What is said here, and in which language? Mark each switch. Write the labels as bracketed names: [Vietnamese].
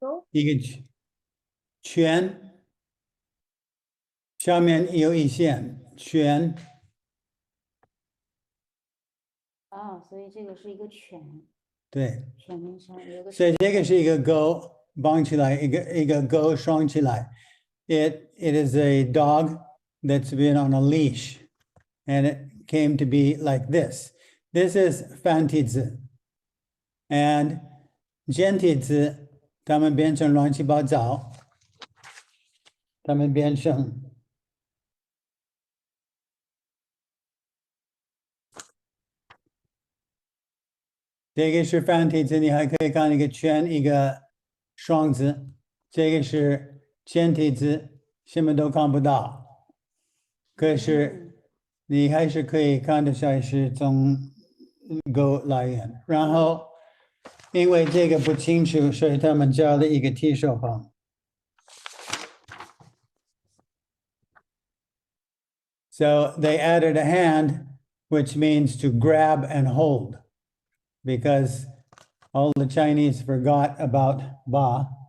[Chinese] 一个圈，下面有一线圈，啊，所以这个是一个犬，对，犬面上有个所以这个是一个钩绑起来，一个钩双起来。 [English] It is a dog that's been on a leash, and it came to be like this. This is [Chinese] 繁体字 and 简体字，它们变成乱七八糟，它们变成这个是繁体字，你还可以看一个圈，一个双字。这个是简体字，什么都看不到。可是你还是可以看得出来是从狗来源。然后因为这个不清楚，所以他们加了一个提手旁。 [English] So they added a hand, which means to grab and hold, because all the Chinese forgot about ba.